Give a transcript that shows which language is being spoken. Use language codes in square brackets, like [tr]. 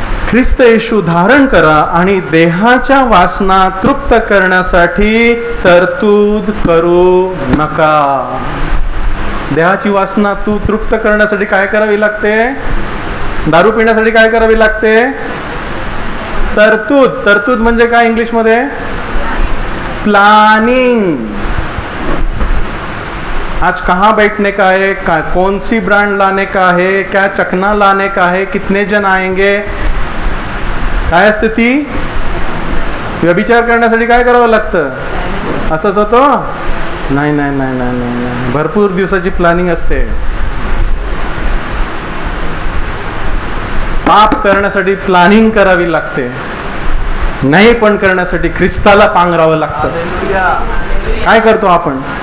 [mr] ख्रिस्त येशू धारण करा आणि देहाच्या वासना तृप्त करण्यासाठी तरतूद करू नका. देहाची वासना तृप्त करण्यासाठी काय करावी लागते? दारू पिण्यासाठी काय करावी लागते? तरतूद. तरतूद म्हणजे काय इंग्लिशमध्ये? [en] Planning. [hi] आज कहाँ बैठने का है, कौन सी ब्रांड लाने का है, क्या चखना लाने का है, कितने जण आएंगे, [mr] काय असते ती? व्यभिचार करण्यासाठी काय करावं लागतं? असंच होतं? नाही नाही नाही नाही नाही, भरपूर दिवसाची प्लॅनिंग असते. पाप करण्यासाठी प्लॅनिंग करावी लागते. नाही पण करण्यासाठी ख्रिस्ताला पांघरावं लागतं. काय करतो आपण?